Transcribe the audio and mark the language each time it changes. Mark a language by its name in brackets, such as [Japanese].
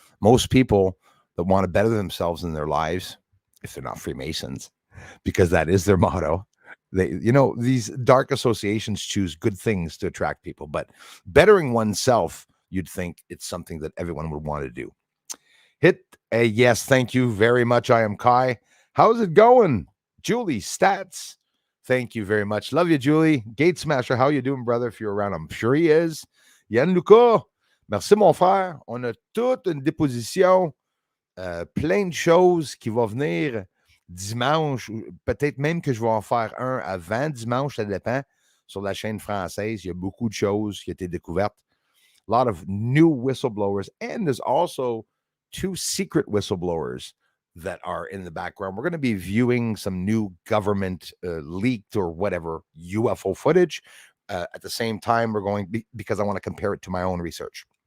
[English] Most people that want to better themselves in their lives, if they're not Freemasons, because that is their motto, these dark associations choose good things to attract people, but bettering oneself, you'd think it's something that everyone would want to do. Hit a yes, thank you very much. I am Kai. How's it going? Julie Stats. Thank you very much. Love you, Julie. Gate Smasher, how you doing, brother? If you're around, I'm sure he is. [French] Yann Lucas, merci, mon frère. On a toute une déposition, plein de choses qui vont venir dimanche. Peut-être même que je vais en faire un avant dimanche, ça dépend. Sur la chaîne française, il y a beaucoup de choses qui ont été découvertes. [English] A lot of new whistleblowers, and there's also 2 secret whistleblowers that are in the background. We're going to be viewing some new government leaked or whatever UFO footage. At the same time, we're going because I want to compare it to my own research.